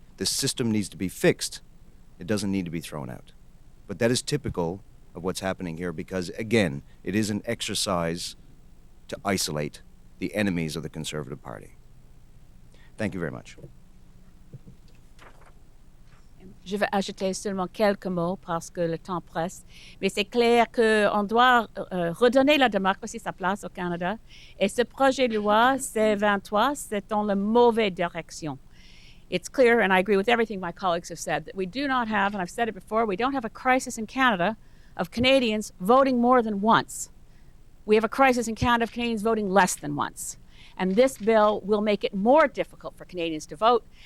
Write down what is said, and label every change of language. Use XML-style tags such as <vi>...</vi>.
<en>This system needs to be fixed. It doesn't need to be thrown out. But that is typical of what's happening here because, again, it is an exercise to isolate the enemies of the Conservative Party. Thank you very much.</en> <fr>Je vais ajouter seulement quelques mots parce que le temps presse. Mais c'est clair qu'on doit redonner la démocratie sa place au Canada. Et ce projet de loi C-23, c'est dans la mauvaise direction.</fr> <en>It's clear, and I agree with everything my colleagues have said, that we do not have, and I've said it before, we don't have a crisis in Canada of Canadians voting more than once. We have a crisis in Canada of Canadians voting less than once. And this bill will make it more difficult for Canadians to vote.</en>